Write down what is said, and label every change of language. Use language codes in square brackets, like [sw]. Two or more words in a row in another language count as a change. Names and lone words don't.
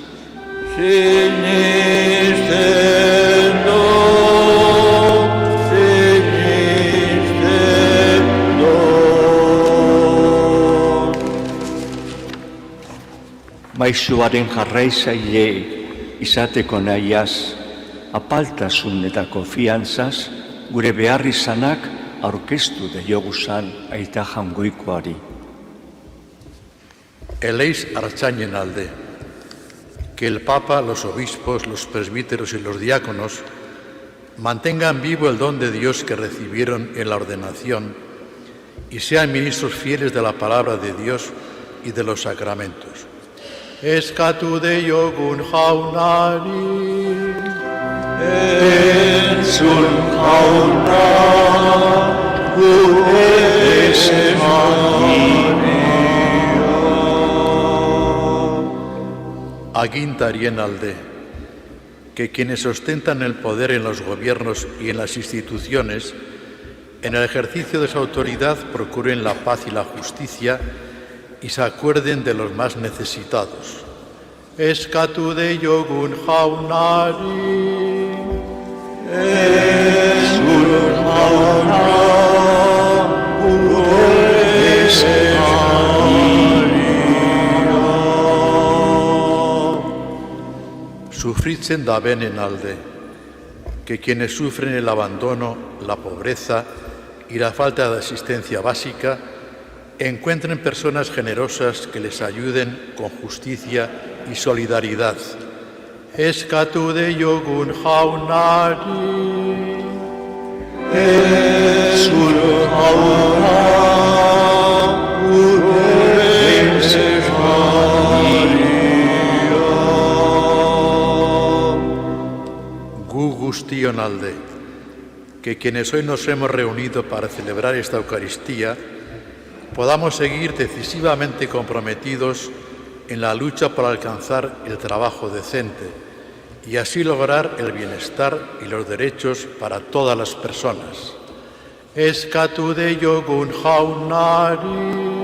[eu] Maisuaren jarraizaile izateko nahiaz, apaltasun eta konfiantzaz, gure behar izanak aurkeztu dioguzan aita jangoikoari. Eleiz artzainen alde, [es] que el Papa, los obispos, los presbíteros y los diáconos mantengan vivo el don de Dios que recibieron en la ordenación y sean ministros fieles de la palabra de Dios y de los sacramentos. [eu] Eskatu deiogun jaunari, Entzun jauna, gure agintarien alde, [es] que quienes ostentan el poder en los gobiernos y en las instituciones, en el ejercicio de su autoridad procuren la paz y la justicia y se acuerden de los más necesitados. [eu] Eskatu deiogun jaunari, Entzun jauna, gure sufritzen da benen alde, [es] que quienes sufren el abandono, la pobreza y la falta de asistencia básica encuentren personas generosas que les ayuden con justicia y solidaridad. [eu] eskatu deiogun jaunari. Ezun jauna, gure Gu guztion alde, [es] que quienes hoy nos hemos reunido para celebrar esta Eucaristía, podamos seguir decisivamente comprometidos en la lucha por alcanzar el trabajo decente y así lograr el bienestar y los derechos para todas las personas. [eu] Eskatu deiogun jaunari.